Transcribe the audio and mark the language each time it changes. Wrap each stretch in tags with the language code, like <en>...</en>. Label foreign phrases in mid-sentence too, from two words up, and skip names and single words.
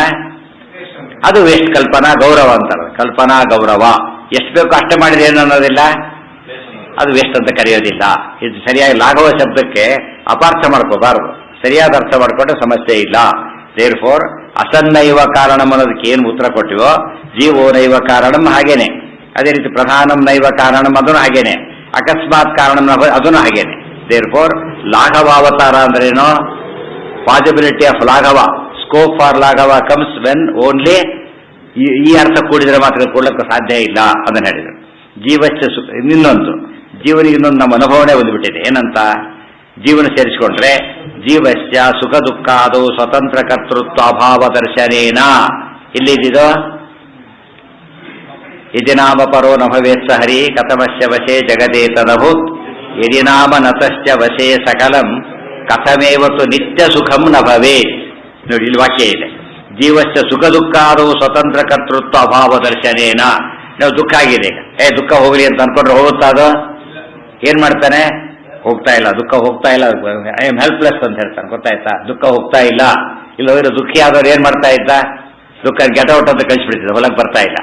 <kn>ಅದು ವೇಸ್ಟ್. ಕಲ್ಪನಾ ಗೌರವ ಅಂತಾರೆ, ಕಲ್ಪನಾ ಗೌರವ. ಎಷ್ಟು ಬೇಕೋ ಅಷ್ಟೇ ಮಾಡಿದ್ರೆ ಏನು ಅನ್ನೋದಿಲ್ಲ, ಅದು ವೇಸ್ಟ್ ಅಂತ ಕರೆಯೋದಿಲ್ಲ. ಇದು ಸರಿಯಾಗಿ ಲಾಘವ ಶಬ್ದಕ್ಕೆ ಅಪಾರ್ಥ ಮಾಡ್ಕೋಬಾರದು, ಸರಿಯಾದ ಅರ್ಥ ಮಾಡ್ಕೊಂಡ್ರೆ ಸಮಸ್ಯೆ ಇಲ್ಲ. ದೇರ್ ಫೋರ್</kn> <sa>ಅಸನ್ನೈವ ಕಾರಣಂ</sa> <kn>ಅನ್ನೋದಕ್ಕೆ ಏನು ಉತ್ತರ ಕೊಟ್ಟಿವೋ,</kn> <sa>ಜೀವೋ ನೈವ ಕಾರಣಂ ಹಾಗೇನೆ.</sa> <kn>ಅದೇ ರೀತಿ</kn> <sa>ಪ್ರಧಾನಂ ನೈವ ಕಾರಣಂ</sa> <kn>ಅದನ್ನು ಹಾಗೇನೆ,</kn> <sa>ಅಕಸ್ಮಾತ್ ಕಾರಣಂ</sa> <kn>ಅದನ್ನು ಹಾಗೇನೆ. ದೇರ್ ಫೋರ್ ಲಾಘವಾವತಾರ ಅಂದ್ರೇನು?</kn> <en>possibility of laghava, scope for laghava comes when only</en> <kn>ಈ ಅರ್ಥ ಕೂಡಿದ್ರೆ ಮಾತ್ರ ಕೊಡ್ಲಿಕ್ಕೆ ಸಾಧ್ಯ ಇಲ್ಲ ಅದನ್ನು ಹೇಳಿದರು. ಜೀವಶ್ಚ ಇನ್ನೊಂದು ಜೀವನಿಗೆ ಇನ್ನೊಂದು ನಮ್ಮ ಅನುಭವನೇ ಬಂದುಬಿಟ್ಟಿದೆ. ಏನಂತ? ಜೀವನ ಸೇರಿಸಿಕೊಂಡ್ರೆ</kn> <sa>ಜೀವಶ್ಚ ಸುಖ ದುಃಖಾದು ಸ್ವತಂತ್ರ ಕರ್ತೃತ್ವ ಅಭಾವ ದರ್ಶನೇನ. ಇಲ್ಲಿದ್ದು ಯದಿ ನಾಮ ಪರೋ ನ ಭವೇತ್ ಹರಿ ಕಥಮಸ್ಯ ವಶೇ ಜಗದೇತನಭೂತ್ ಯದಿ ನಾಮ ನತಶ್ಚ ವಶೇ ಸಕಲಂ ಕಥಮೇವತ್ತು ನಿತ್ಯ ಸುಖಂ ನ ಭವೇತ್.</sa> <kn>ನೋಡಿ ಇಲ್ಲಿ ವಾಕ್ಯ ಇದೆ,</kn> <sa>ಜೀವಶ್ಚ ಸುಖ ದುಃಖಾದು ಸ್ವತಂತ್ರ ಕರ್ತೃತ್ವ ಅಭಾವ ದರ್ಶನೇನ.</sa> <kn>ನಾವು ದುಃಖ ಆಗಿದೆ, ದುಃಖ ಹೋಗ್ಲಿ ಅಂತ ಅನ್ಕೊಂಡ್ರೆ ಹೋಗುತ್ತಾ? ಅದು ಏನ್ ಮಾಡ್ತಾನೆ? ಹೋಗ್ತಾ ಇಲ್ಲ, ದುಃಖ ಹೋಗ್ತಾ ಇಲ್ಲ,</kn> <en>I am helpless</en> <kn>ಅಂತ ಹೇಳ್ತಾನೆ, ಗೊತ್ತಾಯ್ತಾ? ದುಃಖ ಹೋಗ್ತಾ ಇಲ್ಲ. ಇಲ್ಲ ಹೋದ್ರೆ ದುಃಖಿ ಆದವ್ರು ಏನ್ ಮಾಡ್ತಾ ಇದ್ದ? ದುಃಖ</kn> <en>get out</en> <kn>ಅಂತ ಕಳಿಸ್ಬಿಡ್ತಿದ್ದ, ಹೊಲಕ್ಕೆ ಬರ್ತಾ ಇಲ್ಲ.</kn>